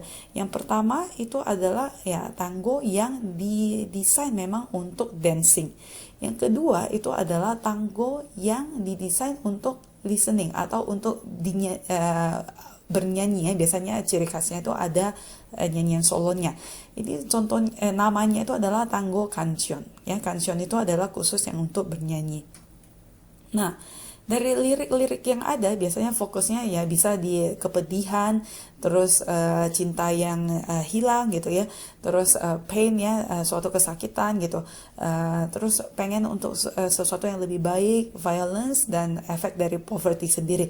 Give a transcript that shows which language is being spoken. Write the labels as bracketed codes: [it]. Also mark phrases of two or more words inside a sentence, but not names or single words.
[id] Yang pertama itu adalah ya tango yang didesain memang untuk dancing. Yang kedua itu adalah tango yang didesain untuk listening atau untuk bernyanyi ya. Biasanya ciri khasnya itu ada nyanyian solonya. Ini contoh namanya itu adalah tango canción ya. Canción itu adalah khusus yang untuk bernyanyi. Nah, dari lirik-lirik yang ada biasanya fokusnya ya bisa di kepedihan, terus cinta yang hilang gitu ya, terus pain ya, suatu kesakitan gitu, terus pengen untuk sesuatu yang lebih baik, violence dan efek dari poverty sendiri.